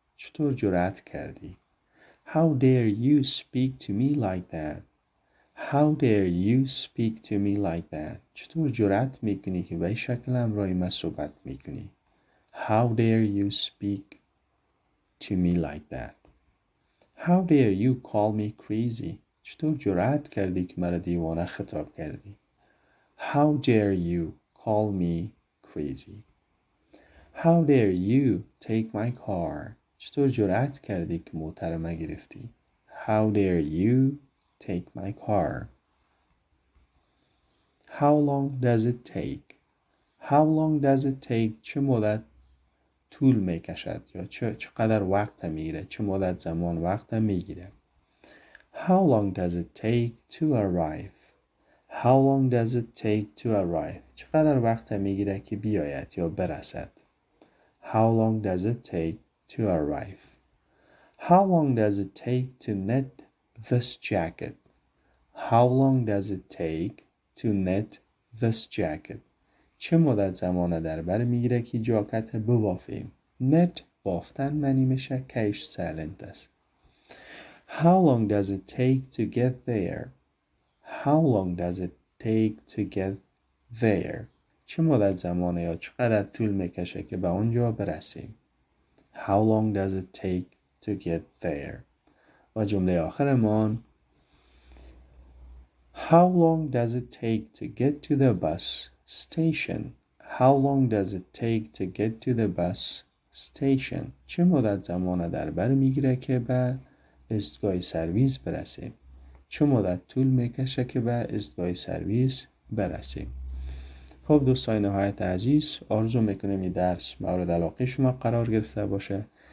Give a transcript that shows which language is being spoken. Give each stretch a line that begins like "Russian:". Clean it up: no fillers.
Persian: چطور جرأت کردی؟
English: How dare you speak to me like that? How dare you speak to me like that?
Persian: چطور جرأت میکنی که به این شکل همراه من صحبت میکنی؟
English: How dare you speak to me like that? How dare you call me crazy?
Persian: چطور جرأت کردی که مرا دیوانه خطاب کردی؟
English: How dare you call me crazy? How dare you take my car?
Persian: چطور جرأت کردی که موترم گرفتی؟
English: How dare you take my car? How long does it take? How long does it take?
Persian: چه مدت طول میکشد یا چقدر وقت میگیره؟ چه مدت زمان وقت میگیره؟
English: How long does it take to arrive? How long does it take to arrive?
Persian: چقدر وقت میگیره که بیاید یا برسد؟
English: How long does it take to arrive? How long does it take to knit this jacket? How long does it take to knit this jacket?
Persian: چه مدت زمان در بر میگیره که جاکت ببافیم؟ knit بافتن معنی میشه کش سایلنت است.
English: How long does it take to get there? How long does it take to get there?
Persian: چه مدت زمانه یا چقدر طول میکشه که به اونجا برسیم؟
English: How long does it take to get there?
Persian: و جمله آخرمان
English: How long does it take to get to the bus station? How long does it take to get to the bus station?
Persian: چه مدت زمان در بر میگیره که به ایستگاه سرویس برسیم؟ چه مدت طول میکشه که به ایستگاه سرویس برسیم؟ خب دوستان نهایت عزیز، آرزو میکنم این درس مورد علاقه شما قرار گرفته باشه.